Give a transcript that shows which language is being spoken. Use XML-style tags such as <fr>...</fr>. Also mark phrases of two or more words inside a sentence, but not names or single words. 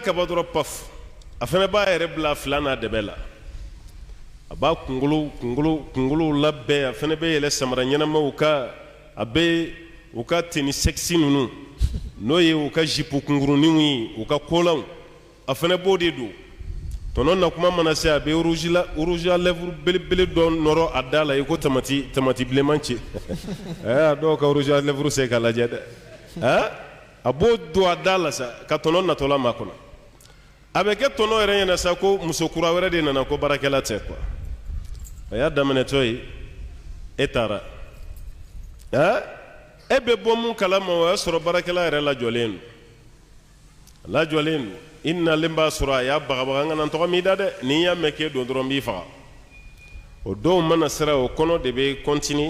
<bm>ka ban dɔrɔn paf a fana b'a yɛrɛ bila fila n'a dɛbɛ la a b'a kunkolo labɛn a fana bɛ yɛlɛ samara ɲɛnamaw ka a bɛ u ka</bm> <fr>tenue sexy</fr> <bm>ninnu n'o ye u ka jipu kunkuruninw ye u ka kolanw a fana b'o de don tɔnɔ na kuma mana se a bɛ</bm> <fr>rouge à lèvres</fr> <bm>belebele dɔ nɔrɔ a da la i ko tamati bilenman cɛ a dɔw ka</bm> <fr>rouge à lèvres</fr> <bm>se k'a lajɛ dɛ a b'o don a da la sa ka tɔnɔ natɔla ma kɔnɔ a bɛ kɛ tɔnɔ yɛrɛ ɲɛna sa ko muso kura wɛrɛ de nana ko baarakɛla tɛ quoi a y'a daminɛtɔ ye e taara e bɛ bɔ mun kalama o y'a sɔrɔ baarakɛla yɛrɛ lajɔlen don i nalen b'a sɔrɔ a y'a bagabaga n kana n tɔgɔ m'i da dɛ n'i y'a mɛn k'e don dɔrɔn n b'i faga o dɔw mana sera o kɔnɔ de bɛ continuer</bm>